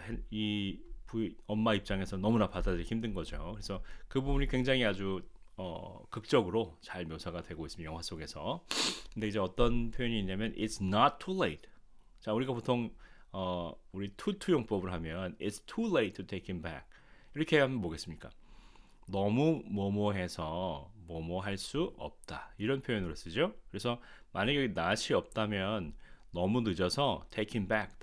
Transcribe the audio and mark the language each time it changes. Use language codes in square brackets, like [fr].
[ko] 이 엄마 입장에서 너무나 받아들이기 힘든 거죠. 그래서 그 부분이 굉장히 아주 극적으로 잘 묘사가 되고 있습니다. 영화 속에서. 근데 이제 어떤 표현이 있냐면 [en] it's not too late. [ko] 자, 우리가 보통 우리 투투용법을 하면 [en] it's too late to take him back. [ko] 이렇게 하면 뭐겠습니까? 너무 뭐뭐해서 뭐뭐 할 수 없다. 이런 표현으로 쓰죠. 그래서 만약에 낯이 없다면 너무 늦어서 [en] take him back.